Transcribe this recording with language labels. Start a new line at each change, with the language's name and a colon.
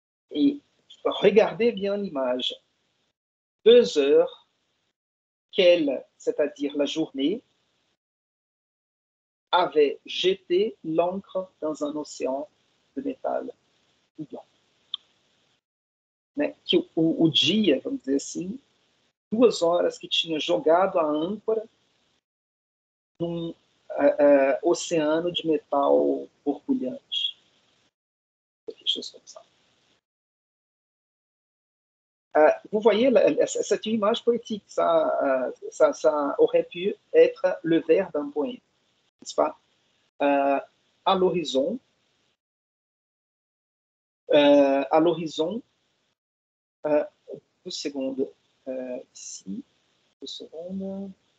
French: Et regardez bien l'image. 2 heures, c'est-à-dire la journée, avait jeté l'ancre dans un océan de métal blanc.
Portuguese: Né? Que o dia, vamos dizer assim, 2 horas que tinha jogado a âncora num oceano de metal borbulhante.
French: Quelque chose comme ça. Vous voyez, c'est une image poétique. Ça aurait pu être le vers d'un poème, n'est-ce pas? À l'horizon, euh, 2 secondes, ici, 2 secondes.